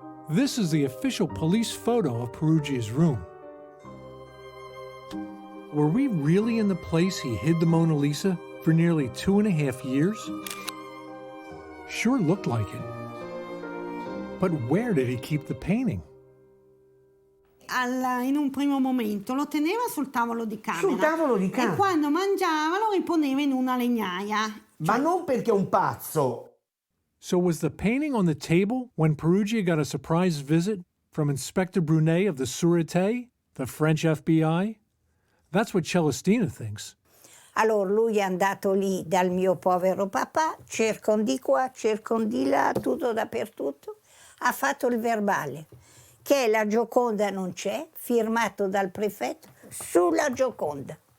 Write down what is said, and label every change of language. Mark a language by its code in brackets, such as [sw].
[en] This is the official police photo of Peruggia's room. Were we really in the place he hid the Mona Lisa for nearly 2.5 years? Sure looked like it. But where did he keep the painting? [it] In un primo momento lo teneva sul tavolo di camera. Sul tavolo di camera. E quando mangiava lo riponeva in una legnaia. Ma non perché è un pazzo. [en] So was the painting on the table when Peruggia got a surprise visit from Inspector Brunet of the Sûreté, the French FBI? That's what Celestina thinks. [it] Allora lui è andato lì dal mio povero papà, cercano di qua, cercano di là, tutto dappertutto. Ha fatto il verbale, che la Gioconda non c'è, firmato dal prefetto, sulla Gioconda.